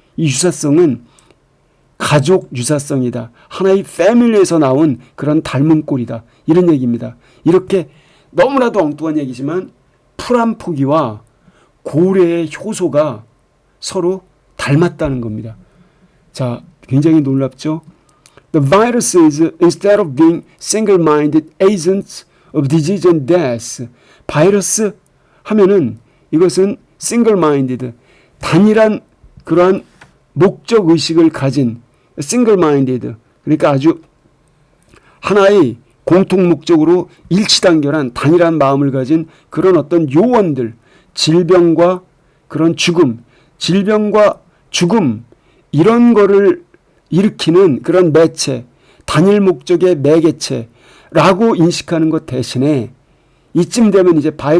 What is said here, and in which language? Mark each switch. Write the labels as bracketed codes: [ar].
[ko] 이 유사성은 가족 유사성이다. 하나의 패밀리에서 나온 그런 닮은 꼴이다. 이런 얘기입니다. 이렇게 너무나도 엉뚱한 얘기지만 풀 한 포기와 고래의 효소가 서로 닮았다는 겁니다. 자, 굉장히 놀랍죠? [en] The viruses, instead of being single-minded agents of disease and death, 바이러스 하면은 이것은 single-minded, 단일한 [ko] 그러한 목적 의식을 가진 single minded, 그러니까 아주 하나의 공통 목적으로 일치단결한 단일한 마음을 가진 그런 어떤 요원들, 질병과 그런 죽음, 질병과 죽음 이런 거를 일으키는 그런 매체, 단일 목적의 매개체라고 인식하는 것 대신에 이쯤 되면 이제